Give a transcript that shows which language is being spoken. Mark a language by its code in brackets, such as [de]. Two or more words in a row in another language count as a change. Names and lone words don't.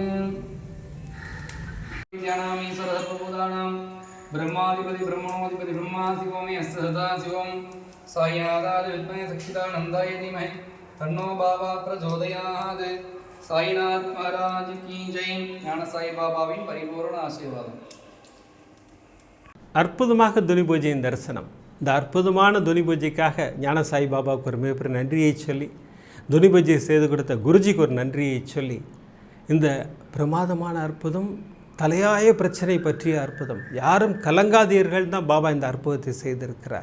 [sa] ज्ञानामि सर्वभूतानां ब्रह्माधिपति ब्रह्मणोधिपति ब्रह्मा शिवो मे अस्य सदा शिवं साईनाथाय विद्महे सच्चिदानन्दाय धीमहि तन्नो बाबा प्रचोदयात् [hi] साईनाथ महाराज की जय [ta] ஞான சாய் பாபாவின் பரிபூரண ஆசீர்வாதம். அற்புதமாக துனி பூஜையின் தரிசனம். இந்த அற்புதமான துனி பூஜைக்காக ஞான சாய் பாபாவுக்கு ஒரு மிகப்பெரிய நன்றியை சொல்லி, துனி பூஜை செய்து கொடுத்த குருஜிக்கு ஒரு நன்றியை சொல்லி, இந்த பிரமாதமான அற்புதம் தலையாய பிரச்சனை பற்றிய அற்புதம், யாரும் கலங்காதீர்கள் தான் பாபா இந்த அற்புதத்தை செய்திருக்கிறார்.